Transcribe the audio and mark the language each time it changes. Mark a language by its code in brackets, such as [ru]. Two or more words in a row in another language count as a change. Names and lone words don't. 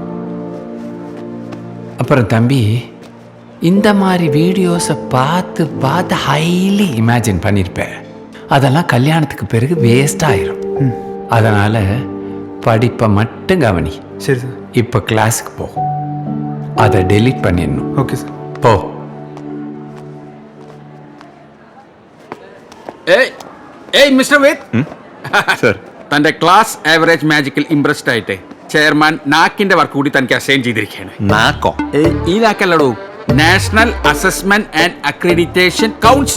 [ta] அப்புறம் தம்பி, இந்த மாதிரி வீடியோஸை பார்த்து பார்த்து [en] highly imagine [ta] பண்ணியிருப்பேன். அதெல்லாம் கல்யாணத்துக்கு பிறகு வேஸ்ட் ஆயிரும். அதனால் படிப்பை மட்டும் கவனி. சரி சார். இப்போ கிளாஸுக்கு போ, அதை டெலீட் பண்ணிடணும். [ml] ഓക്കെ സാർ. [ta] போ. [ml] ഏയ് മിസ്റ്റർ വേദ്, തന്റെ [en] class average magicil impressed [ml] ആയിട്ട് ചെയർമാൻ നാക്കിന്റെ വർക്ക് കൂടി തനിക്ക് അസൈൻ ചെയ്തിരിക്കുകയാണ്. നാക്കോ? ഈ നാക്കല്ലടോ, നാഷണൽ അസസ്മെന്റ് ആൻഡ് അക്രഡിറ്റേഷൻ കൗൺസിൽ.